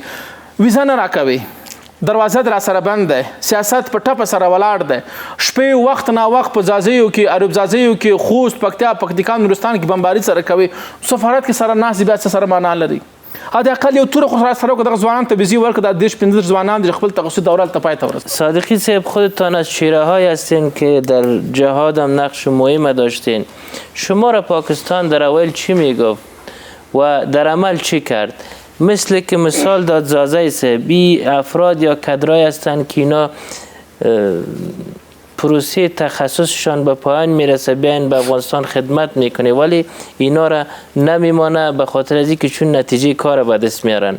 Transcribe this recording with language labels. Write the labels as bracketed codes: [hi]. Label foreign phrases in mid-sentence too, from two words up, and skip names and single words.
[ps] ویزه نه راکوي، دروازه در سره بند ده، سیاست په ټپه سره ولاړ ده، شپې وخت نا وخت په ځاځیو کې، عرب ځاځیو کې، خوست، پکتیا، پکتیکا، نورستان کې بمباري سره کوي، سفارت کې سره ناست بیا څه سره معنا لري. حد اقل یو توره خو سره دغه ځوانان ته ویزې ورکړه، د 15 ځوانان د خپل تخصصي دوره ته پای ته ورسوي. [fa] صادقی صاحب، خودتان از چهره‌هایی هستین که در جهاد هم نقش مهم داشتین. شما را پاکستان در اول چی میگفت و در عمل چی کرد؟ مثل که مثال داد زازای صاحب، افراد یا کادرای هستند که اینا پروسه تخصصشان به پایان میرسه، بیاین به افغانستان خدمت میکنه، ولی اینا را نمیمانه به خاطر از اینکه چون نتیجه کار به دست میارن.